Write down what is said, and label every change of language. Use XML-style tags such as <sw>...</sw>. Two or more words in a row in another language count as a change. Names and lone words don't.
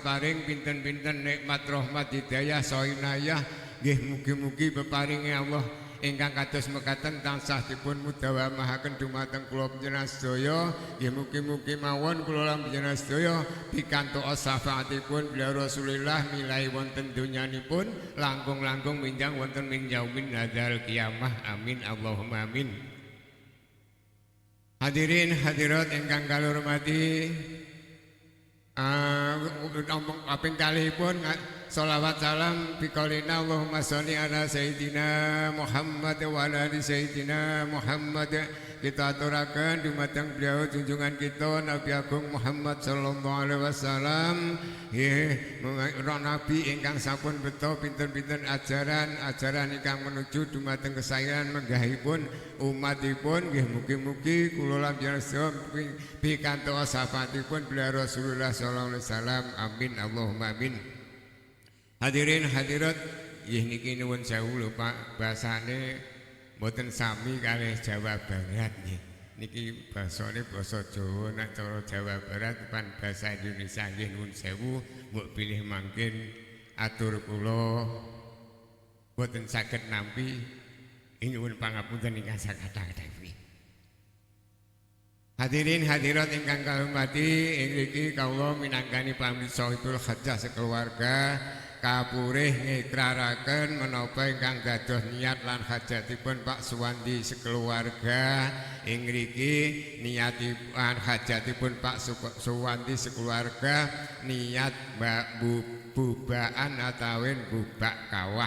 <jv>paring pinten-pinten nikmat rahmat hidayah saha inayah, nggih mugi-mugi beparingi Allah ingkang kados mekaten tansah dipun mudhawamahaken dumateng kula panjenengan sedaya nggih mugi-mugi mawon kula lan panjenengan sedaya pikantuk syafaatipun beliau Rasulillah milai wonten donyanipun langkung-langkung minjang wonten ing</jv> <ar>يوم هذا القيامة آمين اللهم آمين.</ar> <jv>Hadirin hadirat ingkang kula hormati, kaping kalihipun sholawat salam</jv> <ar>بقولنا اللهم صل على سيدنا محمد وعلى آل سيدنا محمد.</ar> <jv>Kita aturaken dumateng beliau junjungan kita Nabi Agung Muhammad</jv> <ar>صلى الله عليه وسلم.</ar> <jv>Nggih, Nabi ingkang sampun beto pinten-pinten ajaran ingkang menuju dumateng kesayangan menggahipun umatipun. Nggih, mugi-mugi kula lan panjenengan pikantuk syafaatipun beliau Rasulullah</jv> <ar>صلى الله عليه وسلم. آمين اللهم آمين.</ar> <jv>Hadirin hadirat, nggih niki nuwun sewu lho Pak, basane mboten sami kalih Jawa Barat nggih. Niki basane basa Jawa, nek cara Jawa Barat pan basa Indonesia nggih nuwun sewu, mbok pilih mangkin atur kula mboten saged nampi nyuwun pangapunten ingkang sakata-kata. Hadirin hadirat ingkang kalumati, ing mriki kawula minangkani pamriksaipun hajah sekeluarga kapurih ngikraraken menapa ingkang dados niat lan hajatipun Pak Suwandi sekeluarga. Ing mriki niatipun hajatipun Pak Suwandi sekeluarga niat bubaan atawin bubak kawah.</jv>